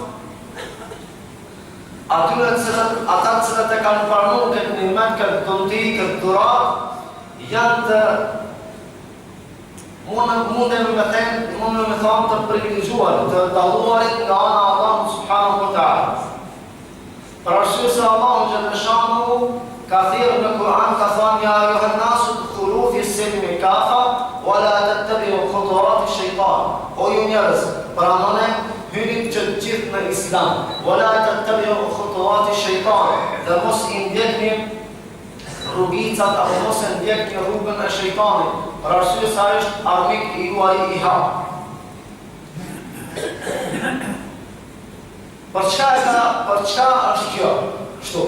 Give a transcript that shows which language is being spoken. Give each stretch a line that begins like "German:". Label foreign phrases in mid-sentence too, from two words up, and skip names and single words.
Albanian: atyre ata cilët e kanë pranuar këtë nimet, këtë dhunti, këtë dhuratë, janë të mundem me thonë të privilegjuar, të dalluarit nga ana e Allahut
Arabic: سبحانه وتعالى.
Albanian: Për arsye se Allahu Gjelle Shanuhu ka thirrur në Kur'an, ka thënë
Arabic: يا أيها الناس ادخلوا في السلم كافة ولا تتبعوا خطوات الشيطان.
Albanian: O ju njerëz, pranoni hyni të gjithë në Islam.
Arabic: ولا تتبعوا خطوات الشيطان.
Albanian: Dhe mos i ndjekni rrugicat apo mos e ndjekni rrugën e shejtanit, për arsye se ai është armik i juaj i hap. Për çka është kjo? Kështu.